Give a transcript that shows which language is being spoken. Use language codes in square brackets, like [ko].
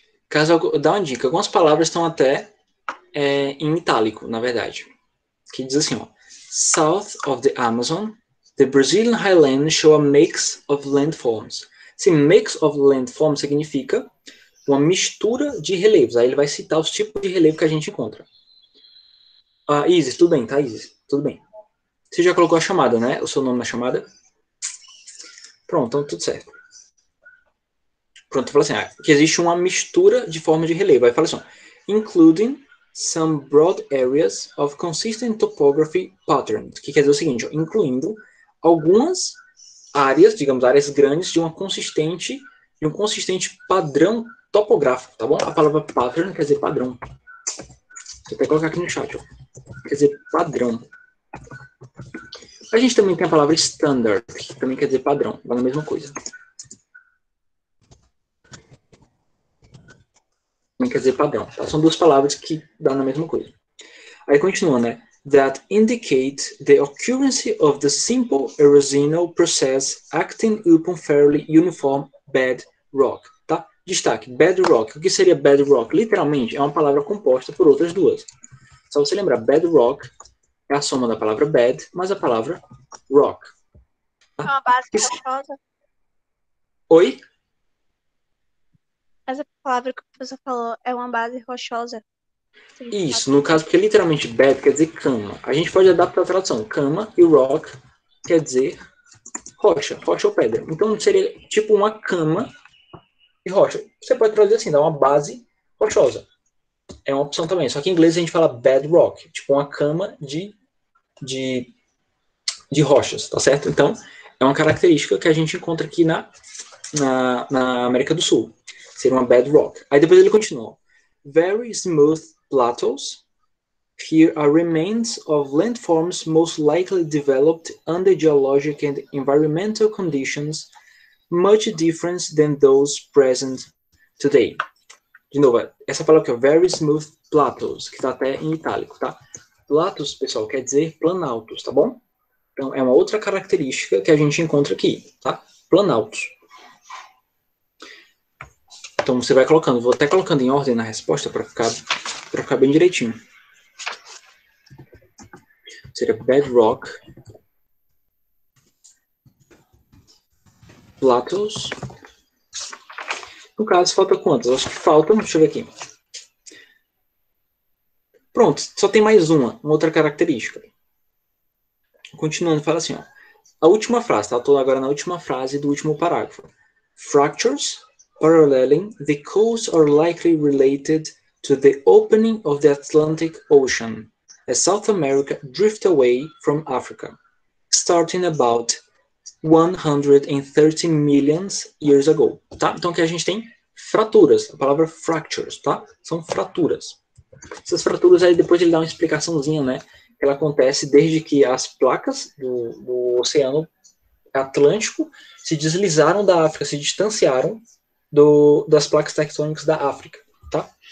[pt] Caso eu dá uma dica, algumas palavras estão até em itálico, na verdade. Que diz assim, ó. [en] South of the Amazon, the Brazilian highlands show a mix of landforms. [pt] Esse [en] mix of landforms [pt] significa uma mistura de relevos. Aí ele vai citar os tipos de relevo que a gente encontra. Isis, tudo bem, tá, Isis? Tudo bem. Você já colocou a chamada, né? O seu nome na chamada? Pronto, então tudo certo. Pronto, fala assim, que existe uma mistura de forma de relevo. Aí fala assim, [en] including some broad areas of consistent topography patterns, [pt] que quer dizer o seguinte, incluindo algumas áreas, digamos, áreas grandes de um consistente padrão topográfico, tá bom? A palavra pattern quer dizer padrão. Vou até colocar aqui no chat, ó. Quer dizer padrão. A gente também tem a palavra standard, que também quer dizer padrão, vai na mesma coisa. Também quer dizer padrão, tá? São duas palavras que dão na mesma coisa. Aí continua, né? [en] That indicate the occurrence of the simple erosional process acting upon fairly uniform bedrock, tá? [pt] Destaque, bedrock. O que seria bedrock? Literalmente, é uma palavra composta por outras duas. Só você lembrar, bedrock é a soma da palavra bed mais a palavra rock. Tá? É uma base rochosa? Oi? Essa palavra que o professor falou é uma base rochosa. Isso, no caso, porque literalmente bed quer dizer cama. A gente pode adaptar a tradução. Cama e rock quer dizer rocha ou pedra. Então seria tipo uma cama de rocha. Você pode traduzir assim, dá uma base rochosa. É uma opção também. Só que em inglês a gente fala bedrock, tipo uma cama de rochas, tá certo? Então, é uma característica que a gente encontra aqui na América do Sul. Seria uma bedrock. Aí depois ele continua. [en] Very smooth plateaus. Here are remains of landforms most likely developed under geologic and environmental conditions much different than those present today. [pt] De novo, essa palavra aqui, [en] very smooth plateaus, [pt] que está até em itálico, tá? Plateaus, pessoal, quer dizer planaltos, tá bom? Então, é uma outra característica que a gente encontra aqui, tá? Planaltos. Então, você vai colocando, vou até colocando em ordem na resposta para ficar bem direitinho. Seria bedrock, plateaus. No caso, falta quantas? Acho que faltam, deixa eu ver aqui. Pronto, só tem mais uma outra característica. Continuando, fala assim, ó. [en] a última frase, [pt] tá? Estou agora na última frase do último parágrafo. [en] Fractures paralleling the coast are likely related to the opening of the Atlantic Ocean as South America drift away from Africa, starting about 130 million years ago, tá? [pt] Então aqui a gente tem fraturas, a palavra fractures, tá? São fraturas. Essas fraturas aí depois ele dá uma explicaçãozinha, né? Ela acontece desde que as placas do Oceano Atlântico se deslizaram da África, se distanciaram das placas tectônicas da África, tá?